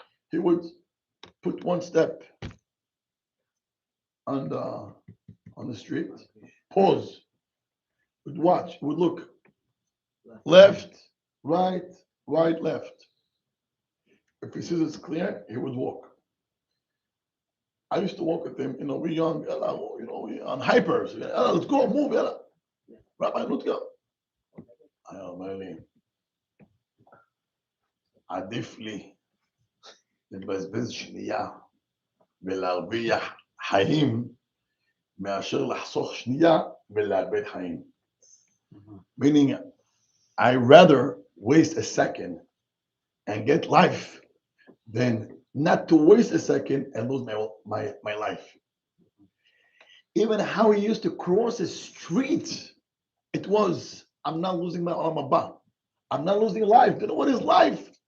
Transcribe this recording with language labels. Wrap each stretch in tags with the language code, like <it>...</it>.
<en>He would put one step on the street, pause, would watch, would look, left, right, left. If he says it's clear, he would walk. I used to walk with him, we young, we on hypers. Let's go, move, Rabbi, let's go.</en> <he>I אומר לי, עדיף לי לבזבז שנייה ולהרוויח חיים מאשר לחסוך שנייה ולאבד חיים.</he> <en>Meaning, I rather waste a second and get life than not to waste a second and lose my life. Even how he used to cross the street, it was, I'm not losing my Olam Haba. I'm not losing life. What is life?</en>